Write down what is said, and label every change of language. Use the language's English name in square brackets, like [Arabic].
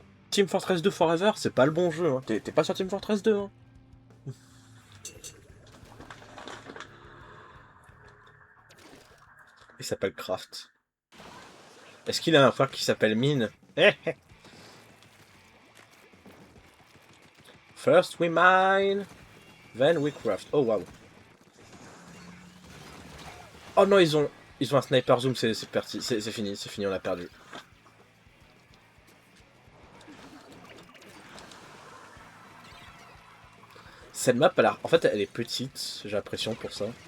[French] Team Fortress 2 Forever, c'est pas le bon jeu. Hein. T'es pas sur Team Fortress 2, hein. Il s'appelle Craft. Est-ce qu'il a un frère qui s'appelle Mine? [English] First we mine, then we craft. Oh wow. [French] Oh non, ils ont un sniper zoom, c'est fini, on a perdu. Cette map, en fait, elle est petite, j'ai l'impression pour ça.